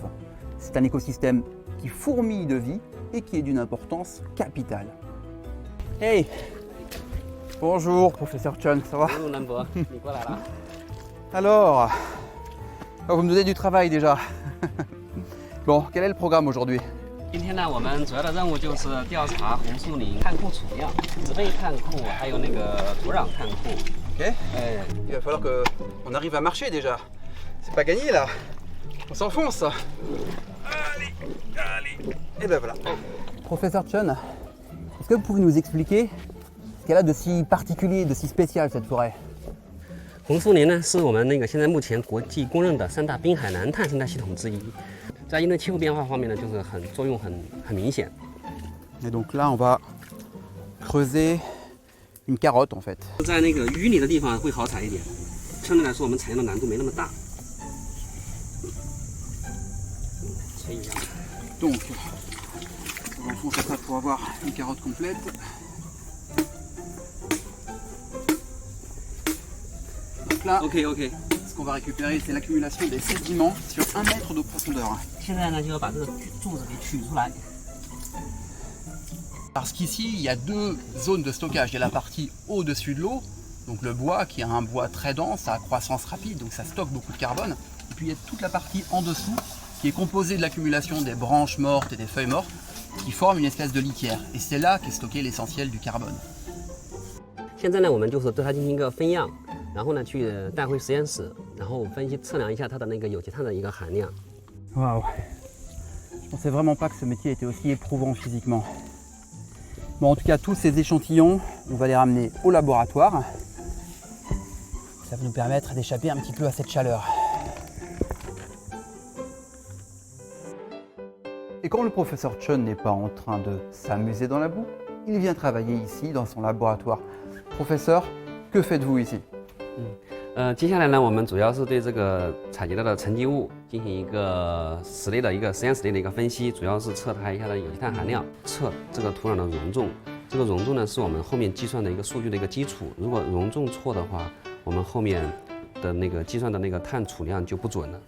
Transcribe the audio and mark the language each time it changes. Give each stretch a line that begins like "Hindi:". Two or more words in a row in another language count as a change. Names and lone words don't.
French: C'est un écosystème qui fourmille de vie et qui est d'une importance capitale. Hey! Bonjour professeur Chen, ça va? Bonjour Nambo, Alors, vous me donnez du travail déjà. Bon, quel est le programme aujourd'hui?
Chinese: 今天呢，我们主要的任务就是调查红树林碳库储量、植被碳库，还有那个土壤碳库。
French: Ok. Il va falloir qu'on arrive à marcher déjà. C'est pas gagné là. On s'enfonce. Allez, allez. Et ben voilà. Professeur Chen, est-ce que vous pouvez nous expliquer ce qu'elle a de si particulier, de si spécial cette forêt?
Chinese: 红树林呢，是我们现在目前国际公认的3大滨海南碳生态系统之一。在应对气候变化方面呢，就是作用很明显。
French: Et donc là, on va creuser une carotte en fait.
Chinese: 在那个淤泥的地方会好采一点，相对来说我们采用的难度没那么大。切一下。
French: Donc, on enfonce ça pour avoir une carotte complète. Donc là,
Chinese: OK OK。
French: ce qu'on va récupérer, c'est l'accumulation des sédiments sur 1 mètre de profondeur.
Chinese: 现在呢，就要把这个柱子给取出来。
French: Parce qu'ici, il y a 2 zones de stockage. Il y a la partie au-dessus de l'eau, donc le bois, qui est un bois très dense, à croissance rapide, donc ça stocke beaucoup de carbone. Et puis il y a toute la partie en dessous, qui est composée de l'accumulation des branches mortes et des feuilles mortes, qui forment une espèce de litière. Et c'est là qu'est stocké l'essentiel du carbone.
Chinese: 现在呢，我们就是对它进行一个分样，然后呢去带回实验室，然后分析测量一下它的那个有机碳的一个含量。
French: Waouh! Je pensais vraiment pas que ce métier était aussi éprouvant physiquement. Bon, en tout cas, tous ces échantillons, on va les ramener au laboratoire. Ça va nous permettre d'échapper un petit peu à cette chaleur. Et quand le professeur Chen n'est pas en train de s'amuser dans la boue, il vient travailler ici dans son laboratoire. Professeur, que faites-vous ici?
Chinese: 接下来呢，我们主要是对这个采集到的沉积物进行一个实验室内的一个分析，主要是测它一下的有机碳含量，测这个土壤的容重。这个容重呢，是我们后面计算的一个数据的一个基础。如果容重错的话，我们后面的那个计算的那个碳储量就不准了。